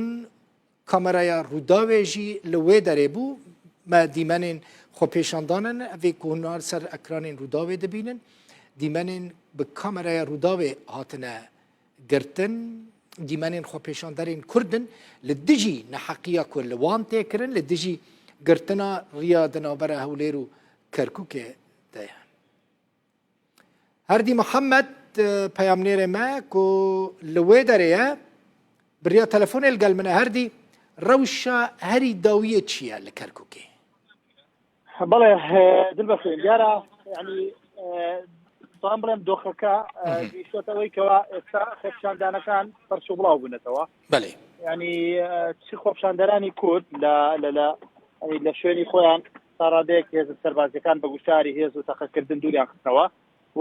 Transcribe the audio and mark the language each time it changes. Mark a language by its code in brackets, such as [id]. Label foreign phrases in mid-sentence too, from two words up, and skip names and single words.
[ku] kameraya Rûdawê jî li wê derê bû me dîmenên xwepêşandanin evê ku hûn ser ekranên Rûdawê dibînin dîmenên bi kameraya Rûdawê hatine girtin dîmenên xwepêşanderên Kurdin li dijî neheqiya ku li wan tê kirin li dijî girtina riya di navbera Hewlêr û Kerkûkê de ye. Herdî Mihemed peyamnêrê me ku li wê derê ye bi riya telefonê li gel min e herdî rewşa herî dawiyê çi ye li Kerkûkê? [ckb] بەڵێ دڵبەخێن دیارە ینی دەڵام بڵێم دۆخەکە گەیشتۆتەوەی کەوا ئێستا خۆپیشاندانەکان پەرچ و بڵاو بوونەتەوە بەڵێ ینی چی خۆپیشاندەرانی کورد لە شوێنی خۆیان تا ڕادەیەک هێز سەربازیەکان بە گوشاری هێز و تەقەکردن دووریان خستنەوە و